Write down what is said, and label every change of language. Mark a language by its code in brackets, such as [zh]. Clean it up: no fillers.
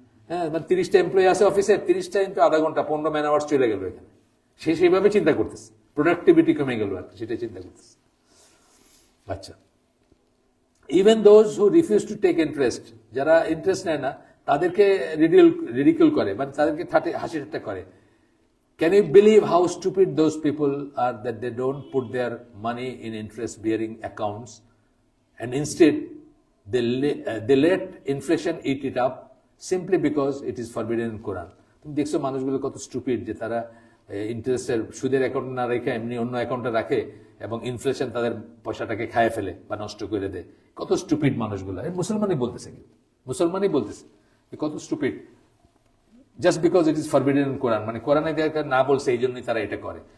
[bn] হ্যাঁ, মানে 30টা এমপ্লয়ি আছে অফিসে, 30টা ইন্টু আধা ঘন্টা, 15 ম্যান আওয়ার্স চলে গেল এখানে। সে সেইভাবে চিন্তা করতেছে, প্রোডাক্টিভিটি কমে গেল আর কি, সেটাই চিন্তা করতেছে। আচ্ছা, [en] even those who refuse to take interest, [bn] যারা ইন্টারেস্ট নেয় না, তাদেরকে রিডিকুল করে, মানে তাদেরকে হাসি ঠাট্টা করে। [en] Can you believe how stupid those people are that they don't put their money in interest-bearing accounts, and instead they let inflation eat it up simply because it is forbidden in Quran? [bn] তুমি দেখছো মানুষগুলো কত stupid, যে তারা ইন্টারেস্টের সুদের account না রেখে এমনি অন্য অ্যাকাউন্টে রাখে, এবং ইনফ্লেশন তাদের পয়সাটাকে খায় ফেলে বা নষ্ট করে দেয়। কত স্টুপিড মানুষগুলো। মুসলমানই বলতেছে, কিন্তু মুসলমানই বলতেছে কত stupid, [en] just because it is forbidden in Quran, [bn] মানে কোরআনে না বলছে এই জন্যই তারা এটা করে।